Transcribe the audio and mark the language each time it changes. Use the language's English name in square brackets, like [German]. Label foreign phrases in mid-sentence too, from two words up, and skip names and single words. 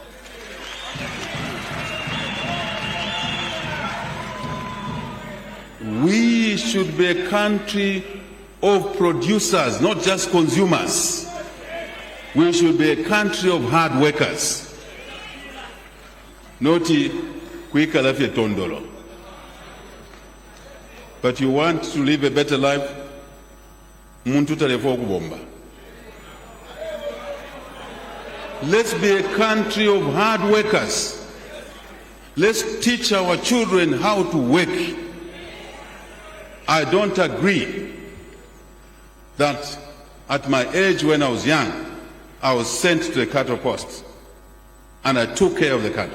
[English] We should be a country of producers, not just consumers. We should be a country of hard workers. [Bemba] Noti kwikala fye tondolo. [English] But you want to live a better life? [Bemba] Muntu talefo okubomba. [English] Let's be a country of hard workers. Let's teach our children how to work. I don't agree that at my age when I was young, I was sent to the cattle post and I took care of the cattle.